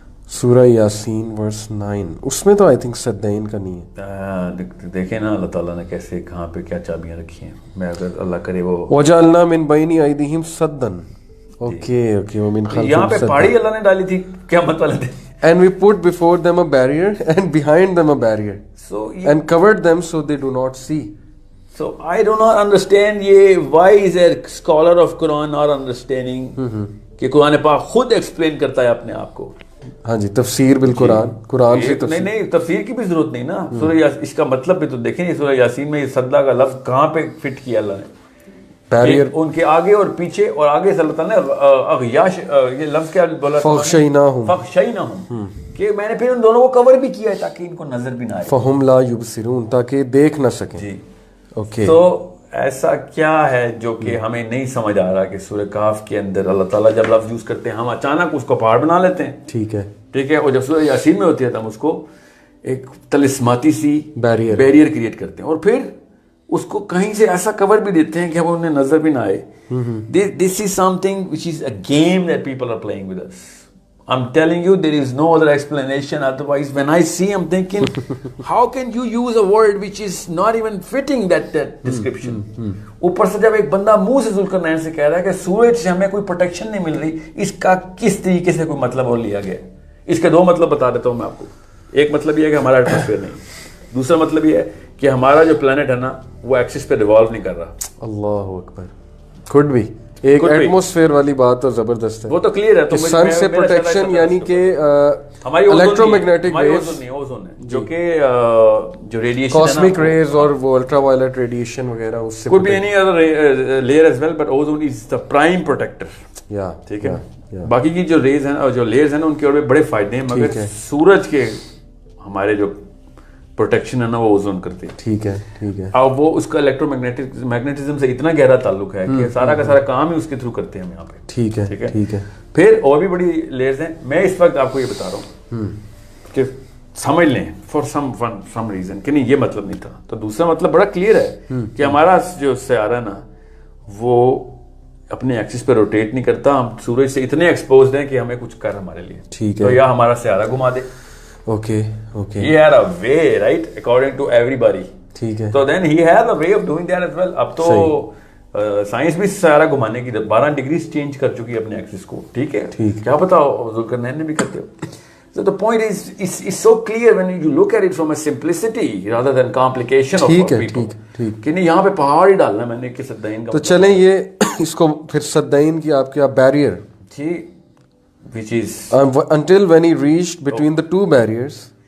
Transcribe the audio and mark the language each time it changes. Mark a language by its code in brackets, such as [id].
[ur] سورہ یاسین ورس 9, اس میں تو [en] I think [ur] صدین کا نہیں ہے. دیکھیں نا اللہ تعالیٰ نے کیسے کہاں پہ کیا چابیاں رکھی ہیں. میں اگر اللہ کرے وہ [ar] وَجَعَلْنَا مِن بَيْنِ أَيْدِيهِمْ سَدًّا. اوکے وَمِن خَلْفِهِمْ. [ur] یہاں پہ پہاڑی اللہ نے ڈالی تھی, کیا مطلب ہے. [en] And we put before them a barrier and behind them a barrier. So and covered them so they do not see. So I do not understand why is a scholar of Quran not understanding [ur] کہ قرآن پاک خود explain کرتا ہے اپنے آپ کو. ہاں جی, تفسیر بالقرآن, قرآن سے تفسیر. نہیں تفسیر کی بھی ضرورت نہیں نا. سورہ اس کا مطلب بھی تو دیکھیں, سورہ یاسین میں صدہ کا لفظ کہاں پہ فٹ کیا اللہ نے. [en] barrier [ur] ان کے آگے اور پیچھے, اور آگے سے اللہ تعالیٰ نے اغیاش, یہ لفظ کیا بولا, فَخْشَيْنَاهُمْ, کہ میں نے پھر ان دونوں کو کور بھی کیا ہے تاکہ ان کو نظر بھی نہ آئے. [ar] فَهُمْ لَا يُبْصِرُونَ, [ur] تاکہ دیکھ نہ سکیں. جی. اوکے. تو ایسا کیا ہے جو کہ ہمیں نہیں سمجھ آ رہا کہ سورہ کہف کے اندر اللہ تعالیٰ جب لفظ یوز کرتے ہیں ہم اچانک اس کو پہاڑ بنا لیتے ہیں. ٹھیک ہے. اور جب سورہ یاسین میں ہوتی ہے تو ہم اس کو ایک طلسماتی سی بیریئر کریٹ کرتے ہیں, اور پھر اس کو کہیں سے ایسا کور بھی دیتے ہیں کہ ہم انہیں نظر بھی نہ آئے. [en] This is something which is a game that people are playing with us. I'm telling you, there is no other explanation. Otherwise, when I see, I'm thinking, how can you use a word which is not even fitting that description? [ur] اوپر سے جب ایک بندہ منہ سے ذوالقرنین سے کہہ رہا ہے کہ سورج سے ہمیں کوئی پروٹیکشن نہیں مل رہی, اس کا کس طریقے سے کوئی مطلب اور لیا گیا. اس کے 2 مطلب بتا دیتا ہوں میں آپ کو. ایک مطلب یہ ہے کہ ہمارا ایٹماسفیئر نہیں. دوسرا مطلب یہ ہے کہ ہمارا جو پلانٹ ہے نا وہ ایکسس پہ ریوالو نہیں کر رہا. اللہ اکبر. [en] could be [ur] ایک ایٹماسفیئر والی بات تو زبردست ہے. وہ تو کلیئر ہے. تو سن سے پروٹیکشن یعنی کہ ہماری الیکٹرو میگنیٹک ویوز جو کہ جو ریڈیشن کاسمک ریز اور وہ الٹرا وائلٹ ریڈیشن وغیرہ اس سے [en] could be any other layer as well, but ozone is the prime protector. [ur] ٹھیک ہے. باقی کی جو ریز ہیں اور جو لیئرز ہیں نا ان کے اور بھی بڑے فائدے ہیں, مگر سورج کے ہمارے جو پروٹیکشن ہے نا وہ اوزون کرتی ہے. ٹھیک ہے. اب وہ اس کا الیکٹرو میگنیٹزم سے اتنا گہرا تعلق ہے کہ سارا کا سارا کام ہی اس کے تھرو کرتے ہیں ہم یہاں پہ. ٹھیک ہے. پھر اور بھی بڑی لیئرز ہیں. میں اس وقت آپ کو یہ بتا رہا ہوں کہ سمجھ لیں [en] for some reason [ur] کہ نہیں یہ مطلب نہیں تھا. تو دوسرا مطلب بڑا کلیئر ہے کہ ہمارا جو سیارہ نا وہ اپنے ایکسس پہ روٹیٹ نہیں کرتا. ہم سورج سے اتنے ایکسپوزڈ ہیں کہ ہمیں کچھ کر ہمارے لیے. ٹھیک ہے. تو یا ہمارا سیارہ گھما دے. [en] Okay. He had a way, right, according to everybody. [ur] ٹھیک ہے. [en] So then he had a way of doing that as well. [ur] اب تو سائنس بھی سارا گھمانے کی 12 ڈگریز چینج کر چکی ہے اپنے ایکسس کو. ٹھیک ہے. کیا پتا ذوالقرنین نے بھی کرتے ہو. [en] So the point is, it's so clear when you look at it from a simplicity rather than complication of people. [ur] کہ نہیں یہاں پہ پہاڑ ہی ڈالنا میں نے کہ صدین کا. تو چلیں یہ اس کو پھر صدین کی آپ کیا barrier [en] جی, which is until when he reached between the two barriers,